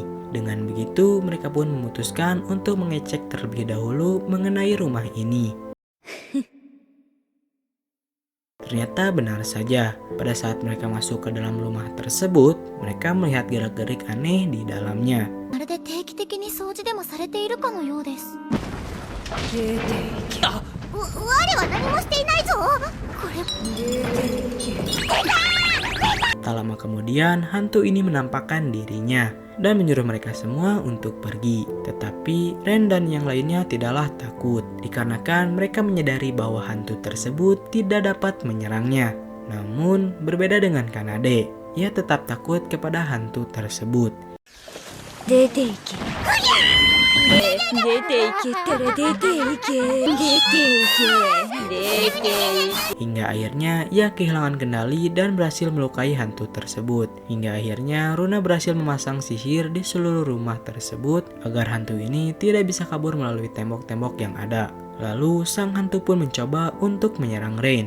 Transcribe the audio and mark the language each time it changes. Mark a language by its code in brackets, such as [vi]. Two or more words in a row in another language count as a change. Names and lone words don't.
[id] Dengan begitu, mereka pun memutuskan untuk mengecek terlebih dahulu mengenai rumah ini. Ternyata benar saja, pada saat mereka masuk ke dalam rumah tersebut, mereka melihat gerak-gerik aneh di dalamnya. [ja] まるで定期的に掃除でもされているかのようです。我は何もしていないぞ。これ [id] Tak lama kemudian, hantu ini menampakkan dirinya dan menyuruh mereka semua untuk pergi. Tetapi Ren dan yang lainnya tidaklah takut, dikarenakan mereka menyadari bahwa hantu tersebut tidak dapat menyerangnya. Namun, berbeda dengan Kanade, ia tetap takut kepada hantu tersebut. [ja] 出て行け出て行けったら出て行け出て行け出て行け [id] Hingga akhirnya ia kehilangan kendali dan berhasil melukai hantu tersebut. Hingga akhirnya Runa berhasil memasang sihir di seluruh rumah tersebut agar hantu ini tidak bisa kabur melalui tembok-tembok yang ada. Lalu sang hantu pun mencoba untuk menyerang Rain.